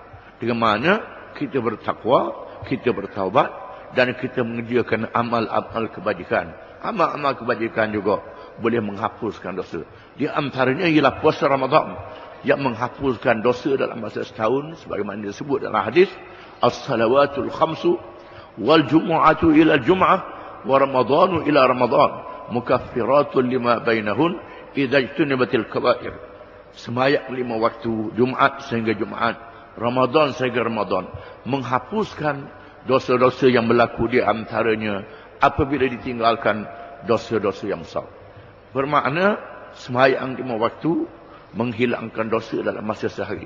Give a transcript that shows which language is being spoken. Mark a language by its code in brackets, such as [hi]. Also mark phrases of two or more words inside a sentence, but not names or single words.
[ms] Dengan mana kita bertakwa, kita bertaubat dan kita mengerjakan amal-amal kebajikan. Amal-amal kebajikan juga boleh menghapuskan dosa. Di antaranya ialah puasa Ramadan yang menghapuskan dosa dalam masa setahun sebagaimana disebut dalam hadis, [ar] الصلوات الخمس والجمعة إلى الجمعة ورمضان إلى رمضان مكفرات لما بينهن إذا اجتنبت الكبائر. [ms] Sembahyang 5 waktu, Jumaat sehingga Jumaat, Ramadan sehingga Ramadan, menghapuskan dosa-dosa yang berlaku di antaranya apabila ditinggalkan dosa-dosa yang besar. Bermakna sembahyang 5 waktu menghilangkan dosa dalam masa sehari.